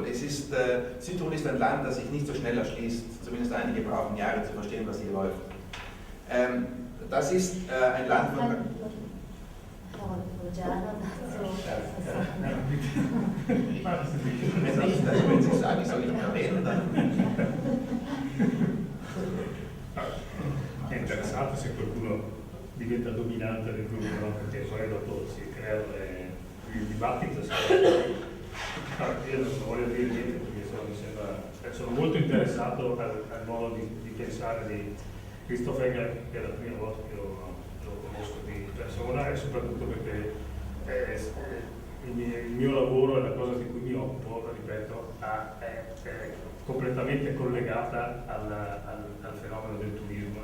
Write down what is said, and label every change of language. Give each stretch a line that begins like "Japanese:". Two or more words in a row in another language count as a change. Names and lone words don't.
German: Südtirol ist ein Land, das sich nicht so schnell erschließt, zumindest einige brauchen Jahre zu verstehen, was hier läuft. das ist ein Land von... Wenn Sie sagen, soll ich erwähnen, dann...
Italian: È interessante se qualcuno diventa dominante del gruppo, no? Perché poi dopo si crea il dibattito. Io non voglio dire niente perché mi sembra, sono molto interessato al modo di pensare di Christoph Engler, che è la prima volta che lo conosco di persona, e soprattutto perché il mio lavoro è la cosa di cui mi occupo, ripeto, è completamente collegata al fenomeno del turismo.